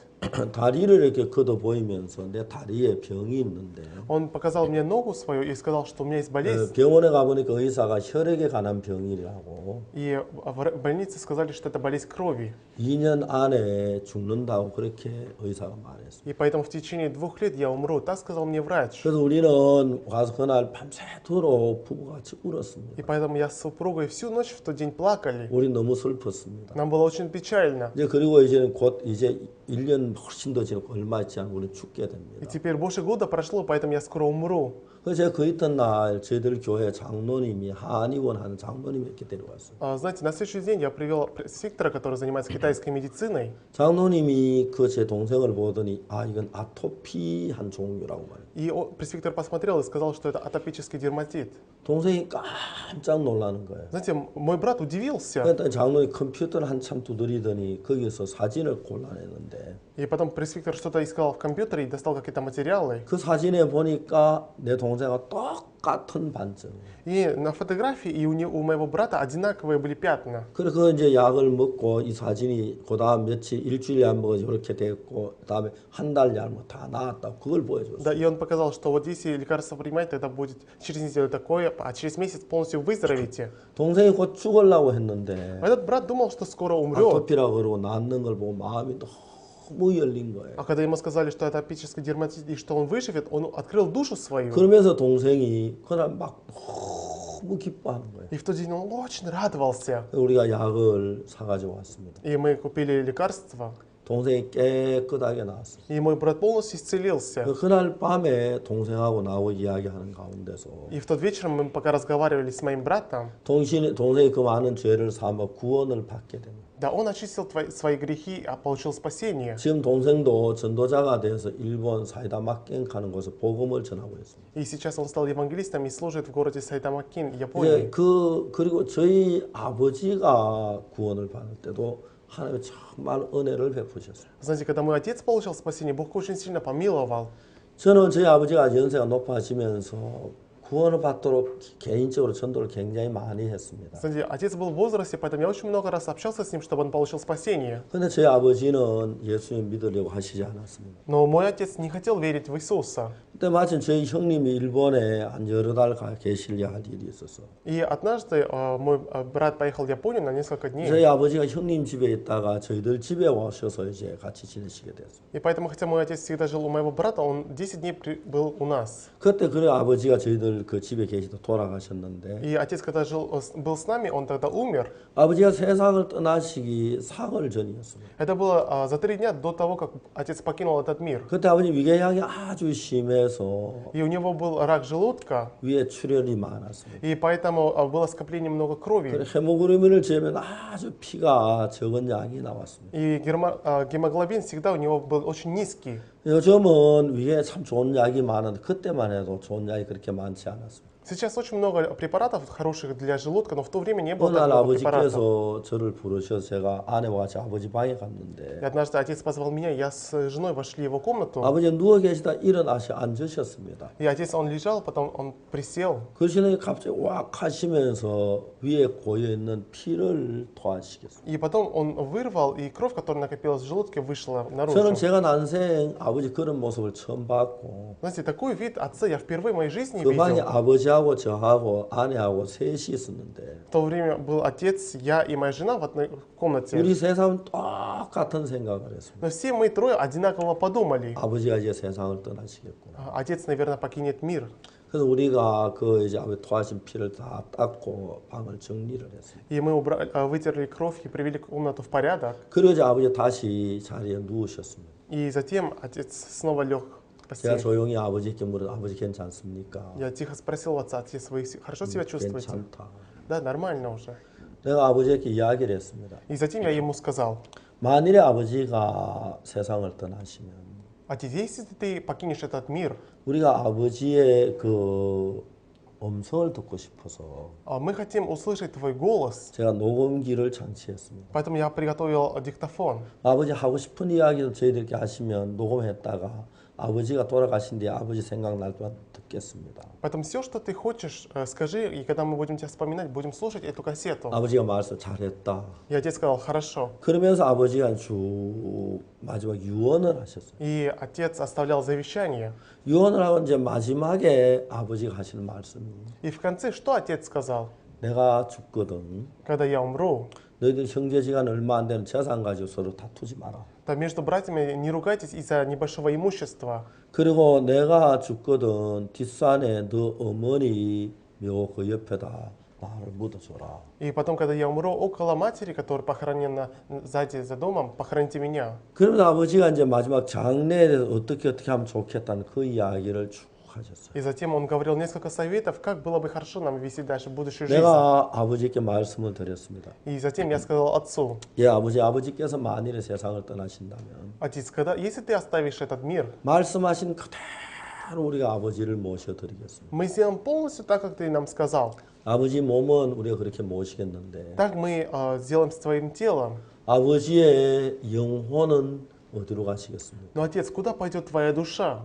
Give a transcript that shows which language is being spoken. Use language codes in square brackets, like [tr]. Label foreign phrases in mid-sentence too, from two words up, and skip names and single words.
[ko] 다리를 이렇게 걷어 보이면서 내 다리에 병이 있는데 [ru] Он показал мне ногу свою и сказал, что у меня есть болезнь. [ko] 병원에 가보니까 의사가 혈액에 관한 병이라고 [ru] И в больнице сказали, что это болезнь крови. [ko] 2년 안에 죽는다고 그렇게 의사가 말했습니다. [ru] И поэтому в течение 2 лет я умру. Так сказал мне врач. [ko] 그래서 우리는 가서 그날 밤새도록 부부같이 울었습니다. [ru] И поэтому я с супругой всю ночь в тот день плакали. [ko] 우리 너무 슬펐습니다. [ru] Нам было очень печально. [ko] 이제 그리고 이제는 곧 이제 1년 훨씬 더 지나고 얼마 있지 않고 우리는 죽게 [ru] И [ko] 됩니다. [ru] теперь больше года прошло, поэтому я скоро умру. [ko] 그래서 제가 그 이튿날 저희들 교회 장로님이 한의원 하는 장로님이 이렇게 데려왔어요. [ru] Знаете, на следующий день я привел пресвитера, который занимается китайской медициной. [ko] 장로님이 그 제 동생을 보더니 아 이건 아토피한 종류라고 말해요. [ru] И пресвитер посмотрел и сказал, что это атопический дерматит. [ko] 동생이 깜짝 놀라는 거예요. [ru] Знаете, мой брат удивился. [ko] 그랬더니 장로님이 컴퓨터를 한참 두드리더니 거기서 사진을 골라내는데 [ru] И потом пресвитер что-то искал в компьютере и достал какие-то материалы. [ko] 그 사진에 보니까 내 동생과 똑같은 반점. [ru] И на фотографии и у моего брата одинаковые были пятна. [ko] 그래서 그 이제 약을 먹고 이 사진이 그다음 며칠 일주일에 한 번 이렇게 됐고 그다음에 한 달 yarmo 다 나았다고 그걸 보여줬어요. [ru] Да, и он показал, что вот если лекарство принимать, тогда будет через неделю такое, а через месяц полностью выздоровеете. [ko] 동생이 곧 죽으려고 했는데 [ru] Этот брат думал, что скоро умрет. [ko] 아토피라고 그러고 낫는 걸 보고 마음이 너무 열린 거예요. [ru] А когда ему сказали, что это атопический дерматит и что он выживет, он открыл душу свою. [ko] 그러면서 동생이 그날 막 너무 기뻐하는 거예요. [ru] И в тот день он очень радовался. [ko] 우리가 약을 사가지고 왔습니다. [ru] И мы купили лекарства. [ko] 동생이 깨끗하게 나왔어요. [ru] И мой брат полностью исцелился. [ko] 그날 밤에 동생하고 나하고 이야기하는 가운데서 [ru] И в тот вечер мы пока разговаривали с моим братом, [ko] 동생이 그 많은 죄를 삼아 구원을 받게 됩니다. [ru] да, он очистил свои грехи, а получил спасение. [ko] 지금 동생도 전도자가 돼서 일본 사이다 막갱 가는 곳에 복음을 전하고 있습니다. [ru] И сейчас он стал евангелистом и служит в городе Сайдамакин, Японии. [ko] 이제 그리고 저희 아버지가 구원을 받을 때도 하나님이 정말 은혜를 베푸셨어요. [ru] Знаете, когда мой отец получил спасение, Бог очень сильно помиловал. [ko] 저는 저희 아버지가 연세가 높아지면서 구원을 받도록 개인적으로 전도를 굉장히 많이 했습니다. [ru] Знаете, отец был в возрасте, поэтому я очень много раз общался с ним, чтобы он получил спасение. [ko] 근데 저희 아버지는 예수님 믿으려고 하시지 않았습니다. [ru] Но мой отец не хотел верить в Иисуса. [ko] 그때 마침 저희 형님이 일본에 한 여러 달 가 계시려 할 일이 있었어. [ru] И однажды мой брат поехал в Японию на несколько [ko] 저희 [ru] дней. [ko] 아버지가 형님 집에 있다가 저희들 집에 오셔서 이제 같이 지내시게 됐어요. [ru] И поэтому, хотя мой отец всегда жил у моего брата, он 10 дней был у нас. [ko] 그때 그래 아버지가 저희들 그 집에 계시다 돌아가셨는데 [ru] И отец, когда был с нами, он тогда умер. [ko] 아버지가 세상을 떠나시기 사흘 전이었습니다. [ru] Это было за 3 дня до того, как отец покинул этот мир. [ko] 그때 아버지 위궤양이 아주 심해서 [ru] И у него был рак желудка, [ko] 위에 출혈이 많았습니다. [ru] и поэтому было скопление много [ko] 그래 [ru] крови. [ko] 헤모그로빈을 재면 아주 피가 적은 양이 나왔습니다. [ru] И гемоглобин всегда у него был очень низкий. [ko] 요즘은 위에 참 좋은 약이 많은데 그때만 해도 좋은 약이 그렇게 많지 않았습니다. [ru] Сейчас очень много препаратов хороших для желудка, но в то время не было [ko] 어느 [ru] так [ko] 날 [ru] много препаратов. [ko] 아버지께서 저를 부르셔서 제가 아내와 같이 아버지 방에 [ru] И [ko] 갔는데 [ru] однажды отец позвал меня, я с женой вошли в его комнату, [ko] 아버지 누워 계시다 일어나시 앉으셨습니다. [ru] и отец, он лежал, потом он присел, [ko] 그러시더니 갑자기 왁 하시면서 위에 고여있는 피를 토하시겠어요. [ru] и потом он вырвал, и кровь, которая накопилась в желудке, вышла [ko] 저는 [ru] наружу. [ko] 제가 난생 아버지 그런 모습을 처음 봤고 [ru] Знаете, такой вид отца я впервые в моей жизни [ko] 그 방에 [ru] видел. [ko] 아버지하고 저하고 아내하고 셋이 있었는데 [ru] В то время был отец, я и моя жена в одной комнате. [ko] 우리 세 사람은 똑같은 생각을 했습니다. [ru] Но все мы трое одинаково подумали. [ko] 아버지가 이제 세상을 떠나시겠구나. [ru] Отец, наверное, покинет мир. [ko] 그래서 우리가 그 이제 아버지 토하신 피를 다 닦고 방을 정리를 했습니다. [ru] И мы вытерли кровь и привели комнату в порядок. [ko] 그리고 이제 아버지 다시 자리에 누우셨습니다. [ru] И затем отец снова лег в [ko] 제가 [ru] постель. [ko] 조용히 아버지께 물어 아버지 괜찮습니까? [ru] Я тихо спросил у отца, отец, вы хорошо себя чувствуете? [ko] 괜찮다. [ru] Да, нормально уже. [ko] 내가 아버지에게 이야기를 했습니다. [ru] И затем я ему сказал, [ko] 만일에 아버지가 세상을 떠나시면 [ru] отец, если ты покинешь этот мир, [ko] 우리가 아버지의 그 음성을 듣고 싶어서 [ru] мы хотим услышать твой голос. [ko] 제가 녹음기를 장치했습니다. [ru] Поэтому я приготовил диктофон. [ko] 아버지 하고 싶은 이야기도 저희들께 하시면 녹음했다가 아버지가 돌아가신 뒤에 아버지 생각날 동안 듣겠습니다. [ru] Поэтому все, что ты хочешь, скажи, и когда мы будем тебя вспоминать, будем слушать эту кассету. [ko] 아버지가 말씀 잘했다. [ru] И отец сказал, хорошо. [ko] 그러면서 아버지가 쭉 마지막 유언을 하셨어요. [ru] И отец оставлял завещание. [ko] 유언을 하고 이제 마지막에 아버지가 하시는 말씀이 [ru] И в конце что отец сказал? [ko] 내가 죽거든 [ru] Когда я умру, [ko] 너희들 형제지간 얼마 안 되는 재산 가지고 서로 다투지 마라. [ru] то между братьями не ругайтесь из-за небольшого имущества. [ko] 그리고 내가 죽거든 뒷산에 너 어머니 묘 그 옆에다 나를 묻어줘라. [ru] И потом, когда я умру, около матери, которая похоронена сзади за домом, похороните меня. [ko] 그러면서 아버지가 이제 마지막 장례에 대해서 어떻게 하면 좋겠다는 그 이야기를 쭉 하셨어요. [ru] И затем он говорил несколько советов, как было бы хорошо нам вести дальше будущую жизнь. [ko] 내가 아버지께 말씀을 드렸습니다. [ru] И затем я сказал отцу, [ko] 예, 아버지께서 만일에 세상을 떠나신다면 [ru] отец, если ты оставишь этот мир, [ko] 말씀하신 그대로 우리가 아버지를 모셔드리겠습니다. [ru] мы сделаем полностью так, как ты нам сказал. [ko] 아버지 몸은 우리가 그렇게 모시겠는데 [ru] Так мы сделаем с твоим телом. [ko] 아버지의 영혼은 어디로 가시겠습니까? [ru] Но, отец, куда пойдет твоя душа?